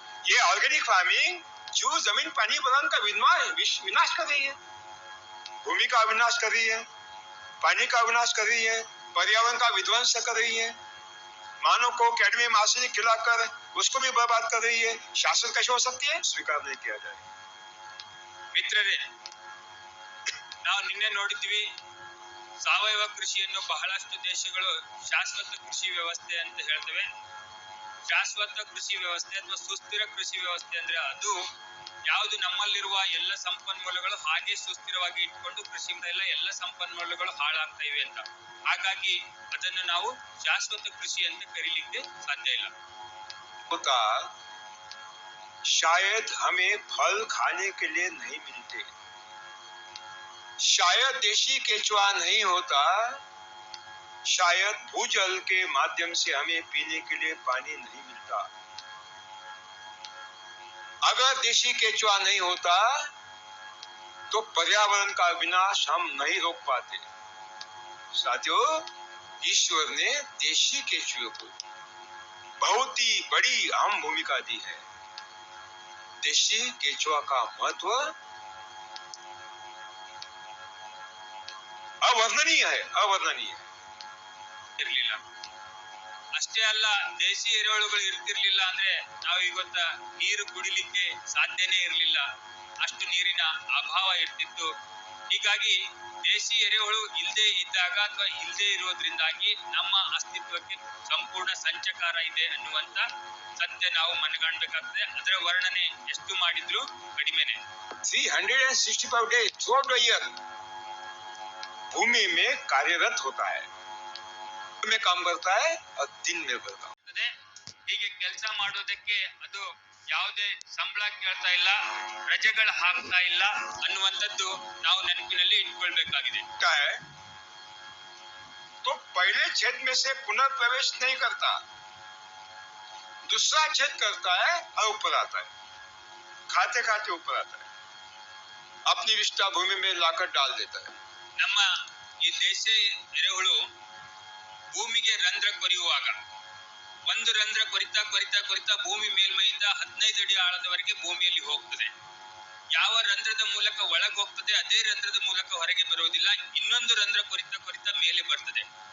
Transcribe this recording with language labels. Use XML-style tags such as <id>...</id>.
<hi>ये organic farming जो जमीन पानी बदन का विनाश कर रही है, भूमि का विनाश कर रही है, पानी का विनाश कर रही है, पर्यावरण का विध्वंस कर रही है, मानव को कैडमियम आर्सेनिक खिलाकर उसको भी बर्बाद कर रही है। शाश्वत कैसे हो सकती है? स्वीकार नहीं किया जाए।</hi> <kn>ಮಿತ್ರರೇ, ನಾವು ನಿನ್ನೆ ನೋಡಿದ್ವಿ, ಸಾವಯವ ಕೃಷಿಯನ್ನು ಬಹಳಷ್ಟು ದೇಶಗಳು ಶಾಶ್ವತ ಕೃಷಿ ವ್ಯವಸ್ಥೆ ಅಂತ ಹೇಳ್ತವೆ. ಶಾಶ್ವತ ಕೃಷಿ ವ್ಯವಸ್ಥೆ ಅಥವಾ ಸುಸ್ಥಿರ ಕೃಷಿ ವ್ಯವಸ್ಥೆ ಅಂದ್ರೆ ಅದು ಯಾವುದು ನಮ್ಮಲ್ಲಿರುವ ಎಲ್ಲ ಸಂಪನ್ಮೂಲಗಳು ಹಾಗೆ ಸುಸ್ಥಿರವಾಗಿ ಇಟ್ಕೊಂಡು ಕೃಷಿ ಎಲ್ಲ ಸಂಪನ್ಮೂಲಗಳು ಹಾಳಾಗ್ತಾ ಇವೆ ಅಂತ. ಹಾಗಾಗಿ ಅದನ್ನು ನಾವು ಶಾಶ್ವತ ಕೃಷಿ ಅಂತ ಕರೀಲಿಕ್ಕೆ ಸಾಧ್ಯ ಇಲ್ಲ.</kn> <hi>शायद हमें फल खाने के लिए नहीं मिलते, शायद देशी केचुआ नहीं होता, शायद भूजल के माध्यम से हमें पीने के लिए पानी नहीं मिलता। अगर देशी केचुआ नहीं होता तो पर्यावरण का विनाश हम नहीं रोक पाते। साथियों, ईश्वर ने देशी केचुए को बहुत ही बड़ी अहम भूमिका दी है। देशी केचुआ का महत्व अवर्णनीय है, अवर्णनीय</hi> <kn>ಇರ್ಲಿಲ್ಲ. ಅಷ್ಟೇ ಅಲ್ಲ, ದೇಶಿ ಎರೆಹುಳುಗಳು ಇರ್ತಿರ್ಲಿಲ್ಲ ಅಂದ್ರೆ ನಾವು ಇವತ್ತ ನೀರು ಕುಡಿಲಿಕ್ಕೆ ಸಾಧ್ಯನೇ ಇರಲಿಲ್ಲ, ಅಷ್ಟು ನೀರಿನ ಅಭಾವ ಇರ್ತಿತ್ತು. ಹೀಗಾಗಿ ದೇಶಿ ಎರೆಹುಳು ಇಲ್ಲದೆ ಇದ್ದಾಗ ಅಥವಾ ಇಲ್ಲದೆ ಇರೋದ್ರಿಂದಾಗಿ ನಮ್ಮ ಅಸ್ತಿತ್ವಕ್ಕೆ ಸಂಪೂರ್ಣ ಸಂಚಕಾರ ಇದೆ ಅನ್ನುವಂತ ಸತ್ಯ ನಾವು ಮನಗಾಣಬೇಕಾಗ್ತದೆ. ಅದರ ವರ್ಣನೆ ಎಷ್ಟು ಮಾಡಿದ್ರು ಕಡಿಮೆನೆ.</kn> <en>365 days throughout the year</en> <hi>भूमि में कार्यरत होता है, में काम करता है और दिन में करता है.</hi> <kn>ಹೀಗೆ ಕೆಲಸ ಮಾಡೋದಕ್ಕೆ ಅದು ಯಾವುದೇ ಸಂಬಳ ಕೇಳ್ತಾ ಇಲ್ಲ, ರಜೆಗಳು ಹಾಕ್ತಾ ಇಲ್ಲ ಅನ್ನುವಂಥದ್ದು ನಾವು ನೆನಪಿನಲ್ಲಿ ಇಟ್ಕೊಳ್ಬೇಕಾಗಿದೆ.</kn> <hi>तो पहले छेद में से पुनर्प्रवेश नहीं करता, दूसरा छेद करता है और ऊपर आता है, खाते खाते ऊपर आता है, अपनी विष्ठा भूमि में लाकर डाल देता है.</hi> <kn>ನಮ್ಮ ಈ ದೇಶ ಎರೆಹುಳು ಭೂಮಿಗೆ ರಂಧ್ರ ಕೊರೆಯುವಾಗ ಒಂದು ರಂಧ್ರ ಕೊರಿತಾ ಕೊರಿತಾ ಕೊರಿತಾ ಭೂಮಿ ಮೇಲ್ಮೈಯಿಂದ 15 ಅಡಿ ಆಳದವರೆಗೆ ಭೂಮಿಯಲ್ಲಿ ಹೋಗ್ತದೆ. ಯಾವ ರಂಧ್ರದ ಮೂಲಕ ಒಳಗೆ ಹೋಗ್ತದೆ ಅದೇ ರಂಧ್ರದ ಮೂಲಕ ಹೊರಗೆ ಬರುವುದಿಲ್ಲ, ಇನ್ನೊಂದು ರಂಧ್ರ ಕೊರಿತಾ ಕೊರಿತಾ ಮೇಲೆ ಬರ್ತದೆ.</kn>